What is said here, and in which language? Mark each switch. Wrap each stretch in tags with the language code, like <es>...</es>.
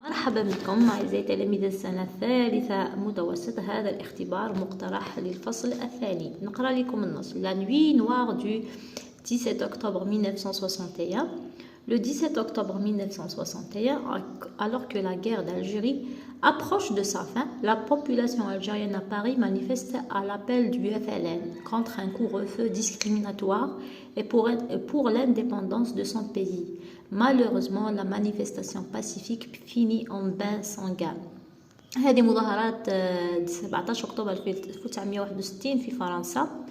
<ar>مرحبا بكم أعزائي تلاميذ السنة الثالثة متوسط. هذا الاختبار مقترح للفصل الثاني. نقرأ لكم النص.</ar> <fr>La nuit noire du 17 octobre 1961. Le 17 octobre 1961, alors que la guerre d'Algérie approche de sa fin, la population algérienne à Paris manifeste à l'appel du FLN contre un couvre-feu discriminatoire et pour l'indépendance de son pays. Malheureusement, la manifestation pacifique finit en bain sanguin.</fr> <ar>هذه مظاهرات 17 أكتوبر 1961 في فرنسا.</ar>